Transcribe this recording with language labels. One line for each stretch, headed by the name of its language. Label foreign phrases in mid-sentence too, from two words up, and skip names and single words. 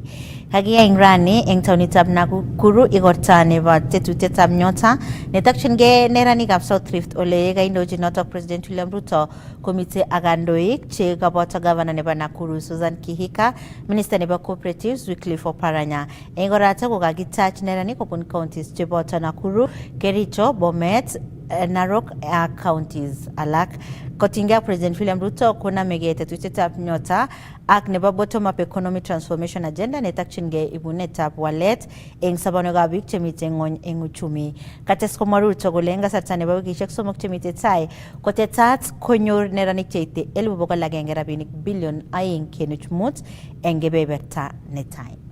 Kalenjin: Kagiyai eng rani eng taonitab Nakuru igorta nebo tetutietab nyota netokchingei neranikab South Rift ole kaindochin notok President William Ruto komite ak kandoik che kaboto Governor nebo Nakuru Susan Kihika, Minister nebo Cooperatives Wycliffe Oparanya. Eng orato kokakitach neranik kobun counties cheboto Nakuru, Kericho, Bomet, Narok counties alak. Kotinga President William Ruto konamege tetutietab nyota ak nebo
English: bottom up economic transformation agenda
Kalenjin: netakchingei ibunetab walet eng sobonwekab biik chemite ng'ony eng uchumi. Kates komwa Ruto kole eng kasarta nebo wikishek 3 chemite tai kotetat konyor neranik cheite 100,100 rabinik bilion 2.5 eng kebeberta netai.